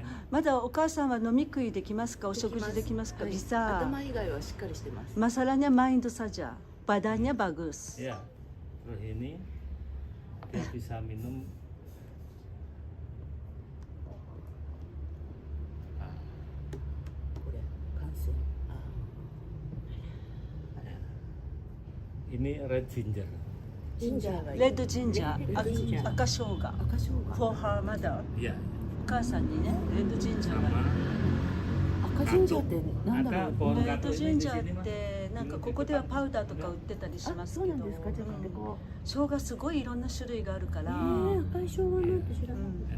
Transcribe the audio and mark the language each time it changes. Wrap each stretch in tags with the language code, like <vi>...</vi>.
<ja>まだお母さんは飲み食いできますか、お食事できますか、</ja> <id>bisa。</id> <ja>頭以外はしっかりしてます。</ja> <id>Masalahnya mind saja, badannya bagus. Ya, terus ini dia bisa minum. Ini red ginger.</id> <en>Red ginger, 赤生姜。 For her mother.</en> <ja>お母さんにね、レッドジンジャーが。赤ジンジャーって何だろう。レッドジンジャーってなんかここではパウダーとか売ってたりしますけど、生姜すごいいろんな種類があるから。赤い生姜なんて知らない。</ja>